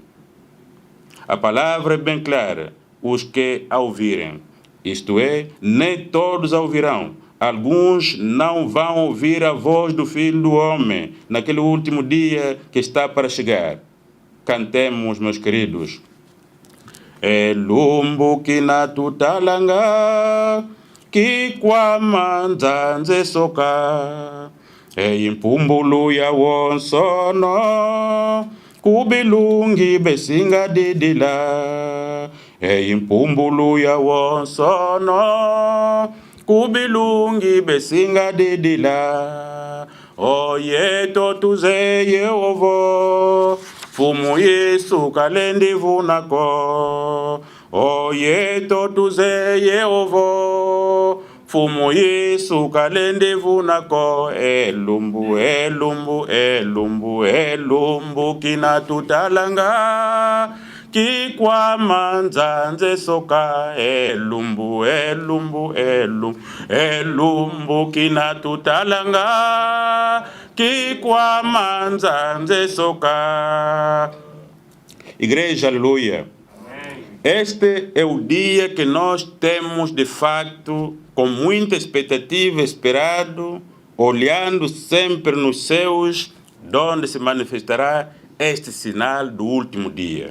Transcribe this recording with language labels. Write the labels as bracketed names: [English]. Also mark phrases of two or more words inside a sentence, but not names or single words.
[Portuguese] A palavra é bem clara: os que a ouvirem, isto é, nem todos a ouvirão, alguns não vão ouvir a voz do Filho do Homem naquele último dia que está para chegar. Cantemos, meus queridos. [Kongo] Lumbu kina tutalanga ki kwa manzanze soka impumbulu ya wonsono kubilungi besinga didila impumbulu ya wonsono kubilungi besinga didila oye totuze Yehova Fumu Yesu kalendi vunako oye totuze Yehova Fumu Yesu kalendi vunako elumbu elumbu elumbu elumbu kina tutalanga kikwa manzanze soka elumbu elumbu elumbu elumbu kina tutalanga kikwa manzanze soka. [Portuguese] Igreja, aleluia. Este é o dia que nós temos de facto com muita expectativa esperado, olhando sempre nos céus, onde se manifestará este sinal do último dia.